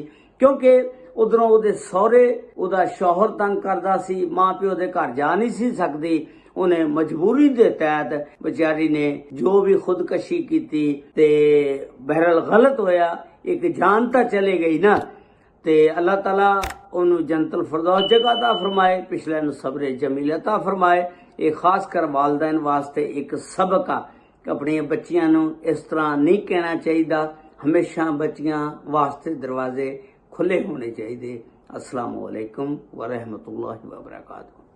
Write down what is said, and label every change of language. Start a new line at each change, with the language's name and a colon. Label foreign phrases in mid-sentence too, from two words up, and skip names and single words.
Punjabi: ਕਿਉਂਕਿ ਉਧਰੋਂ ਉਹਦੇ ਸਹੁਰੇ ਉਹਦਾ ਸ਼ੌਹਰ ਤੰਗ ਕਰਦਾ ਸੀ, ਮਾਂ ਪਿਓ ਦੇ ਘਰ ਜਾ ਨਹੀਂ ਸੀ ਸਕਦੀ।
Urdu: انہیں مجبوری کے تحت بیچاری نے جو بھی خودکشی کی
Punjabi: ਤੇ ਬਹਰਲ ਗਲਤ ਹੋਇਆ, ਇੱਕ ਜਾਨ ਤੋ ਚਲੇ ਗਈ ਨਾ। ਤੇ अल्लाह ताला ਉਹਨੂੰ ਜੰਨਤੁਲ ਫਿਰਦੌਸ ਜਗ੍ਹਾ ਤਾ ਫਰਮਾਏ, ਪਿਛਲੇ ਨੂੰ ਸਬਰ ਜਮੀਲ ਅਤਾ ਫਰਮਾਏ। ਇਹ ਖਾਸ ਕਰ ਵਾਲदैन ਵਾਸਤੇ ਇੱਕ ਸਬਕ ਆ ਕਿ ਆਪਣੀਆਂ ਬੱਚੀਆਂ ਨੂੰ ਇਸ ਤਰ੍ਹਾਂ ਨਹੀਂ ਕਹਿਣਾ ਚਾਹੀਦਾ। ਹਮੇਸ਼ਾ ਬੱਚੀਆਂ ਵਾਸਤੇ ਦਰਵਾਜ਼ੇ ਖੁੱਲੇ ਹੋਣੇ ਚਾਹੀਦੇ।
Arabic: السلام عليكم ورحمة الله وبركاته.